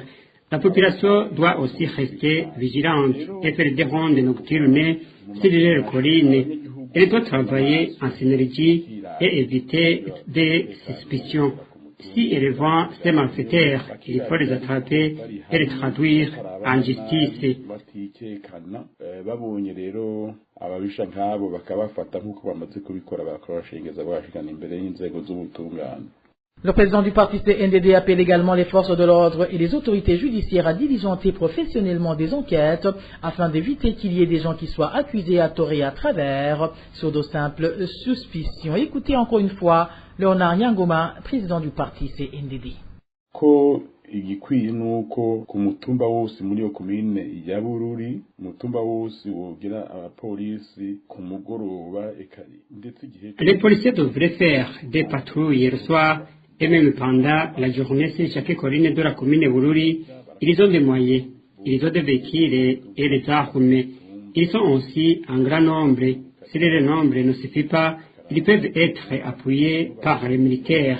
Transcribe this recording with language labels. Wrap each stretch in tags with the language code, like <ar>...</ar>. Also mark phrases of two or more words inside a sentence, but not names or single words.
<fr>La population doit aussi rester vigilante et faire des rondes nocturnes sur les collines. Elle doit travailler en synergie et éviter des suspicions. Si elle voit ces malfaiteurs, il faut les attraper et les traduire en justice.</fr> <rn>Babonye rero ababisha nk'abo bakabafata nk'uko bamaze kubikora bakabashengeza bagashikana imbere y'inzego z'ubutungane.</rn> <fr>Le président du parti CNDD appelle également les forces de l'ordre et les autorités judiciaires à diligenter professionnellement des enquêtes afin d'éviter qu'il y ait des gens qui soient accusés à tort et à travers sur de simples suspicions. Écoutez encore une fois Léonard Nyangoma, président du parti CNDD.</fr> <rn>Ko igikwiye nuko ku mutumba wose muri yo komine ya Bururi mutumba wose wogira abapolisi ku mugoroba ekari ndetse igihe</rn> <fr>Les policiers devraient faire des patrouilles le soir et même pendant la journée sur chaque colline de la commune Bururi. Ils ont des moyens, ils ont des véhicules et des armes. Ils sont aussi en grand nombre. Si le nombre ne suffit pas, ils peuvent être appuyés par les militaires.</fr>